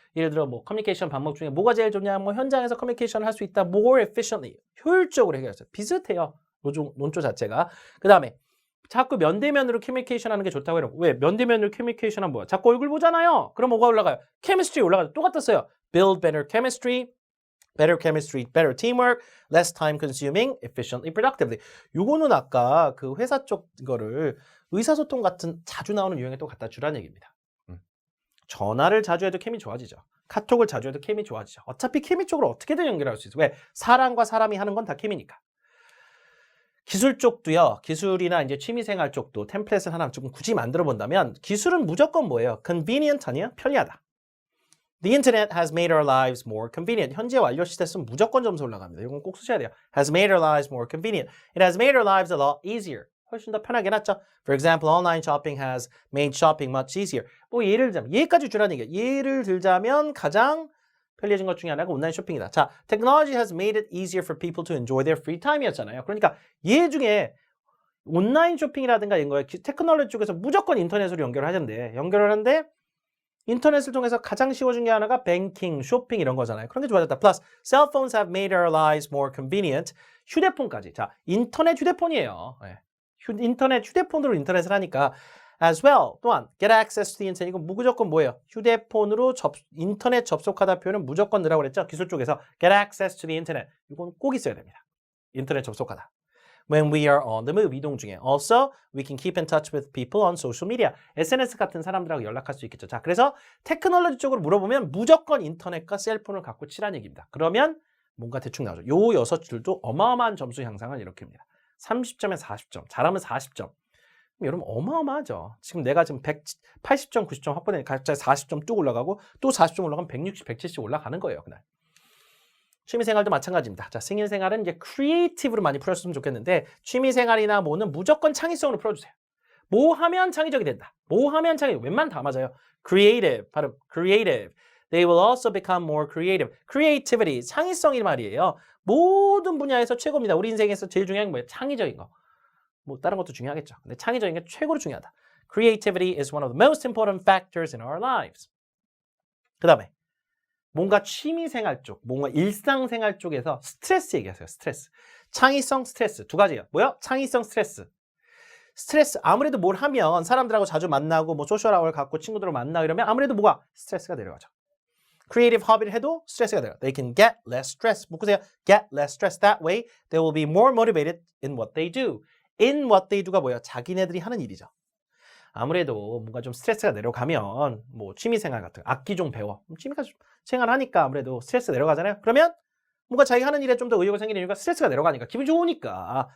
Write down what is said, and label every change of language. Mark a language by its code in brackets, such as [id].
[ko] 예를 들어 뭐 커뮤니케이션 방법 중에 뭐가 제일 좋냐, 뭐 현장에서 커뮤니케이션을 할 수 있다, [en] more efficiently, [ko] 효율적으로 해결했어요. 비슷해요. 논조 자체가. 그 다음에 자꾸 면대면으로 커뮤니케이션 하는 게 좋다고 해요. 왜? 면대면으로 커뮤니케이션 하면 뭐야? 자꾸 얼굴 보잖아요. 그럼 뭐가 올라가요? chemistry 올라가죠. 똑같다 써요. [en] build better chemistry, better teamwork, less time consuming, efficiently, productively. [ko] 요거는 아까 그 회사 쪽 거를 의사소통 같은 자주 나오는 유형에 또 갖다 주라는 얘기입니다. 전화를 자주 해도 케미 좋아지죠. 카톡을 자주 해도 케미 좋아지죠. 어차피 케미 쪽으로 어떻게든 연결할 수 있어요. 왜? 사람과 사람이 하는 건 다 케미니까. 기술 쪽도요. 기술이나 이제 취미생활 쪽도 템플릿을 하나 조금 굳이 만들어 본다면 기술은 무조건 뭐예요? convenient 아니에요? 편리하다. [en] The internet has made our lives more convenient. [ko] 현재 완료 시대 쓰면 무조건 점수 올라갑니다. 이건 꼭 쓰셔야 돼요. [en] Has made our lives more convenient. It has made our lives a lot easier. [ko] 훨씬 더 편하게 해놨죠. [en] For example, online shopping has made shopping much easier. [ko] 뭐 예를 들자면 예까지 주라는 얘기예요. 예를 들자면 가장 편리해진 것 중에 하나가 온라인 쇼핑이다. [en] 자, technology has made it easier for people to enjoy their free time이었잖아요. [ko] 그러니까 예 중에 온라인 쇼핑이라든가 이런 거에 테크놀로지 쪽에서 무조건 인터넷으로 연결을 하는데 인터넷을 통해서 가장 쉬워진 게 하나가 뱅킹, 쇼핑 이런 거잖아요. 그런 게 좋아졌다. [en] Plus, cell phones have made our lives more convenient. [ko] 휴대폰까지. 자, 인터넷 휴대폰이에요. 네. 인터넷 휴대폰으로 인터넷을 하니까 [en] as well. 또한 get access to the internet. [ko] 이건 무조건 뭐예요? 휴대폰으로 인터넷 접속하다 표현은 무조건 넣으라고 그랬죠? 기술 쪽에서 [en] get access to the internet. [ko] 이건 꼭 있어야 됩니다. 인터넷 접속하다. [en] When we are on the move, [ko] 이동 중에. [en] Also, we can keep in touch with people on social media. [ko] SNS 같은 사람들하고 연락할 수 있겠죠. 자, 그래서 테크놀로지 쪽으로 물어보면 무조건 인터넷과 셀폰을 갖고 치라는 얘기입니다. 그러면 뭔가 대충 나오죠. 요 6줄도 어마어마한 점수 향상을 일으킵니다. 30점에서 40점, 잘하면 40점. 여러분 어마어마하죠. 지금 내가 지금 180점, 90점 확보되니까 갑자기 40점 쭉 올라가고 또 40점 올라가면 160, 170 올라가는 거예요. 그날. 취미생활도 마찬가지입니다. 자, 생일생활은 이제 크리에이티브로 많이 풀었으면 좋겠는데 취미생활이나 뭐는 무조건 창의성으로 풀어주세요. 뭐 하면 창의적이 된다. 뭐 하면 웬만 다 맞아요. [en] creative, 발음 creative. They will also become more creative. [ko] creativity, 창의성이 말이에요. 모든 분야에서 최고입니다. 우리 인생에서 제일 중요한 게 뭐예요? 창의적인 거. 뭐 다른 것도 중요하겠죠. 근데 창의적인 게 최고로 중요하다. [en] Creativity is one of the most important factors in our lives. [ko] 그 다음에 뭔가 취미생활 쪽, 뭔가 일상생활 쪽에서 스트레스 얘기하세요. 스트레스. 창의성, 스트레스. 두 가지예요. 뭐요? 창의성, 스트레스. 스트레스. 아무래도 뭘 하면 사람들하고 자주 만나고 뭐 소셜아워를 갖고 친구들을 만나고 이러면 아무래도 뭐가? 스트레스가 내려가죠. 크리에이티브 허비를 해도 스트레스가 돼요. [en] They can get less stress. [ko] 묶으세요. [en] Get less stress. That way, they will be more motivated in what they do. In what they do가 [ko] 뭐예요? 자기네들이 하는 일이죠. 아무래도 뭔가 좀 스트레스가 내려가면 뭐 취미생활 같은 거, 악기 좀 배워. 취미가 생활하니까 아무래도 스트레스 내려가잖아요. 그러면 뭔가 자기가 하는 일에 좀 더 의욕이 생기는 이유가 스트레스가 내려가니까 기분이 좋으니까.